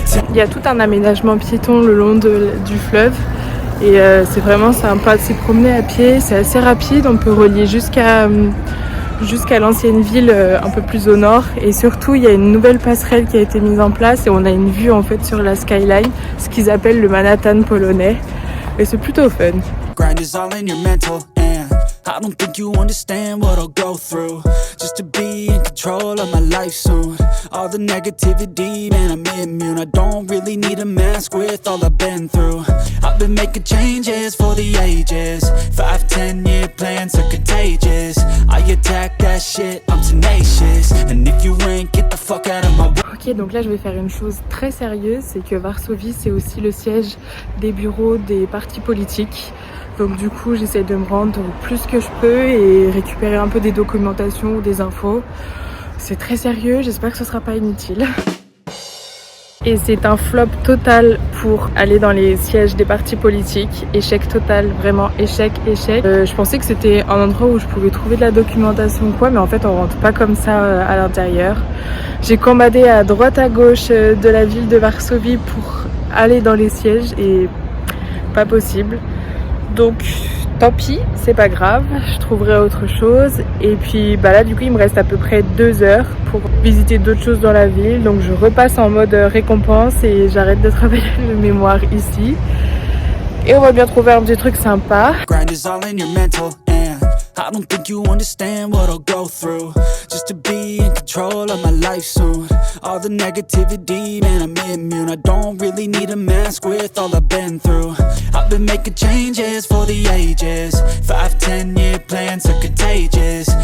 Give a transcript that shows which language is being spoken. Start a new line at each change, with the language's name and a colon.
French: Il y a tout un aménagement piéton le long du fleuve. Et c'est vraiment sympa de s'y promener à pied, c'est assez rapide, on peut relier jusqu'à l'ancienne ville un peu plus au nord. Et surtout, il y a une nouvelle passerelle qui a été mise en place et on a une vue en fait sur la skyline, ce qu'ils appellent le Manhattan polonais. Et c'est plutôt fun.
English: I don't think you understand what I'll go through just to be in control of my life soon. All the negativity, man, I'm immune. I don't really need a mask with all I've been through. I've been making changes for the ages. 5-10 year plans are contagious. I attack that shit, I'm tenacious. And if you ain't, get the fuck out of my way.
French: Ok, donc là je vais faire une chose très sérieuse, c'est que Varsovie c'est aussi le siège des bureaux des partis politiques. Donc du coup j'essaie de me rendre plus que je peux et récupérer un peu des documentations ou des infos. C'est très sérieux, j'espère que ce sera pas inutile. Et c'est un flop total pour aller dans les sièges des partis politiques. Échec total, vraiment échec. Je pensais que c'était un endroit où je pouvais trouver de la documentation ou quoi, mais en fait on rentre pas comme ça à l'intérieur. J'ai commandé à droite à gauche de la ville de Varsovie pour aller dans les sièges et pas possible. Donc tant pis, c'est pas grave, je trouverai autre chose. Et puis là du coup il me reste à peu près 2 heures pour visiter d'autres choses dans la ville. Donc je repasse en mode récompense et j'arrête de travailler le mémoire ici. Et on va bien trouver un petit truc sympa.
English: I don't think you understand what I'll go through just to be in control of my life soon. All the negativity, man, I'm immune. I don't really need a mask with all I've been through. I've been making changes for the ages. 5-10 year plans are contagious.